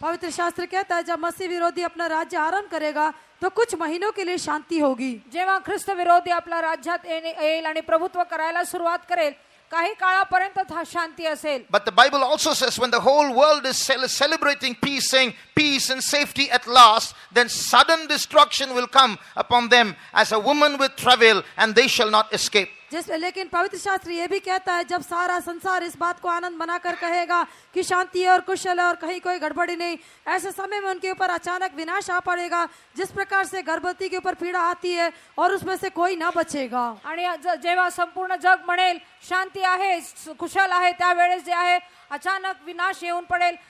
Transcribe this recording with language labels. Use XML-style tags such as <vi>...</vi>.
<hi>पवित्र शास्त्र कहता है जब मसीह विरोधी अपना राज्य आरंभ करेगा तो कुछ महीनों के लिए शांति होगी.</hi> <mr>जेव्हा ख्रिस्त विरोधी आपल्या राज्यात येईल आणि प्रभुत्व करायला सुरुवात करेल, काही काळापर्यंत शांती असेल.</mr> <en>But the Bible also says when the whole world is celebrating peace, saying peace and safety at last, then sudden destruction will come upon them as a woman with travail, and they shall not escape.</en> <hi>लेकिन पवित्र शास्त्र ये भी कहता है जब सारा संसार इस बात को आनंद मनाकर कहेगा कि शांति है और कुशल है और कहीं कोई गड़बड़ी नहीं, ऐसे समय में उनके ऊपर अचानक विनाश आ पड़ेगा जिस प्रकार से गर्भवती के ऊपर पीड़ा आती है और उसमें से कोई ना बचेगा.</hi> <mr>आणि जेव्हा संपूर्ण जग म्हणेल शांती आहे, कुशल आहे, त्यावेळेस जे आहे अचानक विनाश येऊन पडेल.</mr>